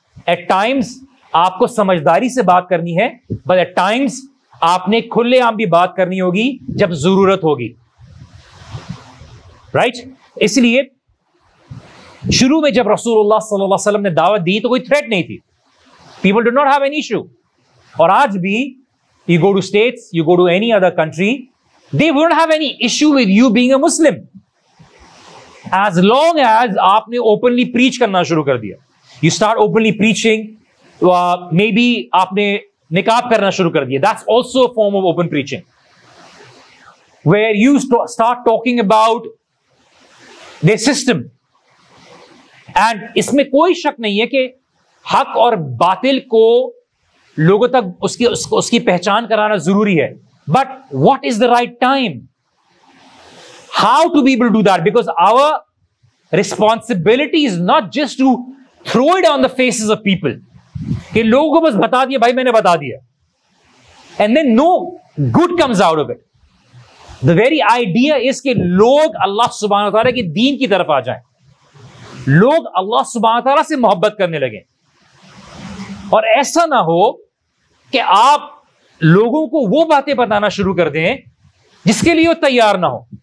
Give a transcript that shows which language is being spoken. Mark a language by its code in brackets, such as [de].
[en] At times [ur] آپ کو سمجھداری سے بات کرنی ہے, [en] but at times [ur] آپ نے کھلے عام بھی بات کرنی ہوگی جب ضرورت ہوگی. [en] Right? [ur] اس لیے شروع میں جب رسول اللہ صلی اللہ علیہ وسلم نے دعوت دی تو کوئی تھریٹ نہیں تھی. [en] People did not have any issue. [ur] اور آج بھی [en] you go to states, you go to any other country, they won't have any issue with you being a Muslim. As long as [ur] آپ نے [en] openly preach [ur] کرنا شروع کر دیا. [en] You start openly preaching, maybe [ur] آپ نے نقاب کرنا شروع کر دیا. [en] That's also a form of open preaching. Where you start talking about their system. [ur] And اس میں کوئی شک نہیں ہے کہ حق اور باطل کو لوگوں تک اس کی پہچان کرانا ضروری ہے. [en] But what is the right time? How to be able to do that? Because our responsibility is not just to throw it on the faces of people. [ur] کہ لوگوں کو بس بتا دیا بھائی میں نے بتا دیا. [en] And then no good comes out of it. The very idea is [ur] کہ لوگ اللہ سبحانہ وتعالیٰ کے دین کی طرف آ جائیں. لوگ اللہ سبحانہ وتعالیٰ سے محبت کرنے لگیں. اور ایسا نہ ہو کہ آپ لوگوں کو وہ باتیں بتانا شروع کر دیں جس کے لیے وہ تیار نہ ہو.